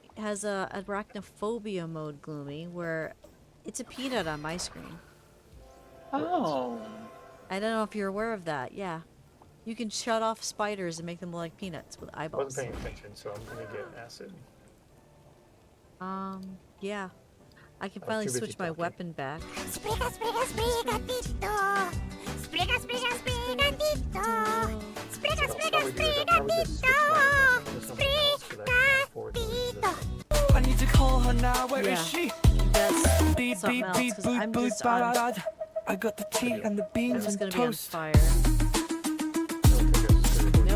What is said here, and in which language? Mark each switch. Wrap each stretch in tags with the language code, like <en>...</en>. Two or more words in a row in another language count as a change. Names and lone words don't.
<en>2 has a arachnophobia mode, Gloomy, where it's a peanut on my screen. Oh. I don't know if you're aware of that. Yeah. You can shut off spiders and make them look like peanuts with I wasn't eyeballs. paying attention, so I'm gonna get acid. Yeah. I can I was finally too busy switch my talking. weapon back.</en> <es>Explica, explica, explica, Tito. Explica, explica, explica, Tito. Explica,</es> <en>So</en> <es>explica,</es> <en>I'll probably do is I'll</en> <es>explica,</es> <en>probably just switch my weapon to something else so that I can afford to use this one. I need to call her now. Where is Yeah. she? That's Beep, something beep, else, beep, 'cause boop, I'm boop, just on. ba-da-da. I got the tea and the beans It's and gonna be on toast. fire. No</en>